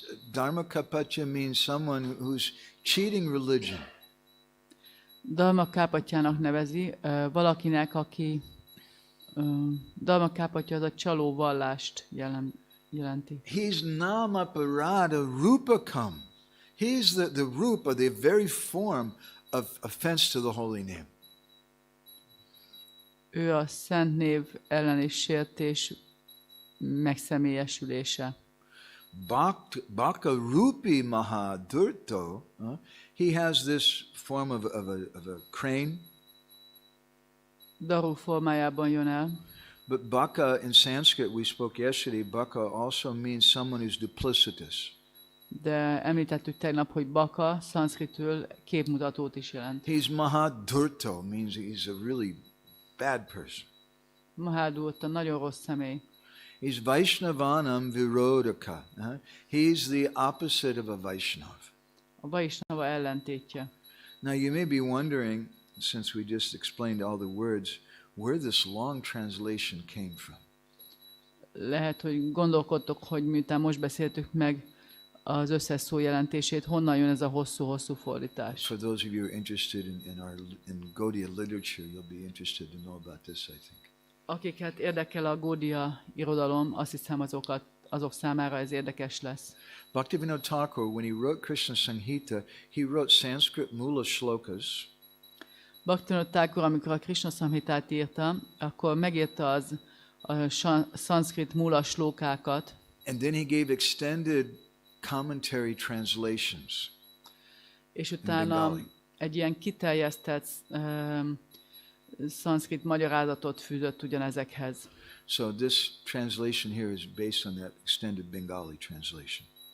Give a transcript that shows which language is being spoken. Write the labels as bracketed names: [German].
[English] Dharmakapatya means someone who's cheating religion. [Hungarian] Dharmakápatyának nevezi valakinek, aki Dharmakápatya az a csaló vallást jelenti. [English] He's Namaparada Rupakam. He's the rupa, the very form of offense to the holy name. [Hungarian] Ő a szent név elleni sértés megszemélyesülése. [English] Baka Rupi Mahadurto, he has this form of a crane. [Hungarian] Daru formájában jön el. [English] But Baka in Sanskrit, we spoke yesterday, Baka also means someone who's duplicitous. [Hungarian] De említettük tegnap, hogy Baka szanszkritül képmutatót is jelent. [English] He's Mahadurto, means he's a really bad person. [Hungarian] Mahadurta, nagyon rossz személy. [English] He's Vaishnavanam Virodaka. He's the opposite of a Vaishnav. [Hungarian] A Vaishnava ellentétje. [English] Now you may be wondering, since we just explained all the words, where this long translation came from. [Hungarian] Lehet, hogy gondolkodtok, hogy miután most beszéltük meg az összes szó jelentését, honnan jön ez a hosszú-hosszú fordítás. [English] For those of you who are interested in Gaudiya literature, you'll be interested to know about this, I think. [Hungarian] Akiket érdekel a Gaudiya irodalom, azt hiszem azok számára ez érdekes lesz. [English] Bhaktivinoda Thakur, when he wrote Krishna Samhita, he wrote Sanskrit mula shlokas. [Hungarian] Bhaktivinoda Thakur, amikor a Krishna Samhitát írta, akkor megírta a szanszkrit mula slókákat. [English] And then he gave extended commentary translations. [Hungarian] És utána egy ilyen kiterjesztett szanszkrit magyarázatot fűzött ugyanezekhez. [English] So this translation here is based on that extended Bengali translation.